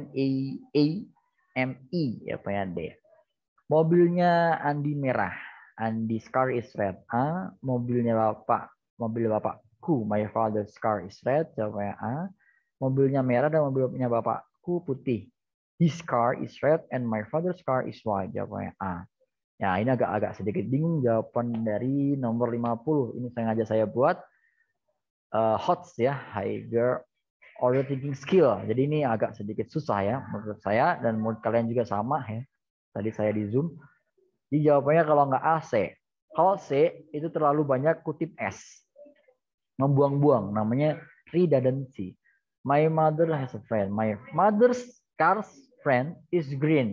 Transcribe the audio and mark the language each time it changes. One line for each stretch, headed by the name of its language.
Indonesian: N-E-A-M-E, jawabannya D. Mobilnya Andi merah.
English: Andy's car is red. A.
Indonesian: Mobil bapakku,
English: my father's car is red,
Indonesian: jawabannya A. Mobilnya merah dan mobilnya bapakku putih.
English: His car is red and my father's car is white.
Indonesian: Jawabannya A. Ya, ini agak sedikit bingung jawaban dari nomor 50. Ini sengaja saya buat HOTS ya, Higher Order Thinking Skill. Jadi ini agak sedikit susah ya menurut saya dan menurut kalian juga sama ya. Tadi saya di Zoom. Jadi jawabannya kalau nggak A, C. Kalau C itu terlalu banyak kutip S. Membuang-buang, namanya redundancy.
English: My mother has a friend. My mother's car's friend is green.